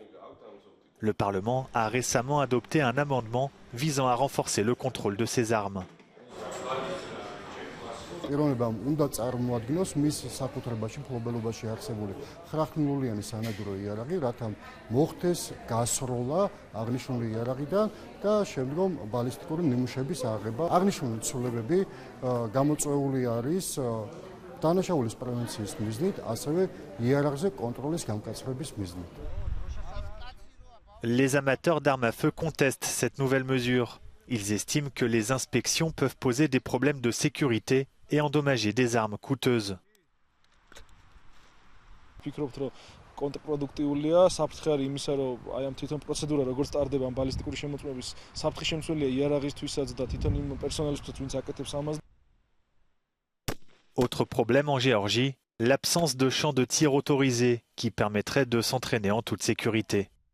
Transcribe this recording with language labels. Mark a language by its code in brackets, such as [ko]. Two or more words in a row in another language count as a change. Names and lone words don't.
[fr] Le Parlement a récemment adopté un amendement visant à renforcer le contrôle de ces armes. [ka] პიროვნებამ უნდა წარმოადგინოს მის საკუთრებაში მფლობელობაში არსებული ხრახნულიანი სანადირო იარაღი, რათა მოხდეს გასროლა აღნიშნული იარაღიდან და შემდგომ ბალისტიკური ნიმუშების აღება. აღნიშნული ცვლილებები გამოწვეული არის დანაშაულის პრევენციის მიზნით, ასევე იარაღზე კონტროლის გამკაცრების მიზნით. [fr] Les amateurs d'armes à feu contestent cette nouvelle mesure. Ils estiment que les inspections peuvent poser des problèmes de sécurité et endommager des armes coûteuses. [ka] კონტრპროდუქტიულია საფრთხე იმისა, რომ აი ამ თვითონ პროცედურა როგორც ტარდება ამ ბალისტიკური შემოწმების საფრთხე შემცველია იარაღისთვისაც და თვითონ იმ პერსონალისთვისაც ვინც აკეთებს ამას. [fr] Autre problème en Géorgie, l'absence de champs de tir autorisés qui permettrait de s'entraîner en toute sécurité.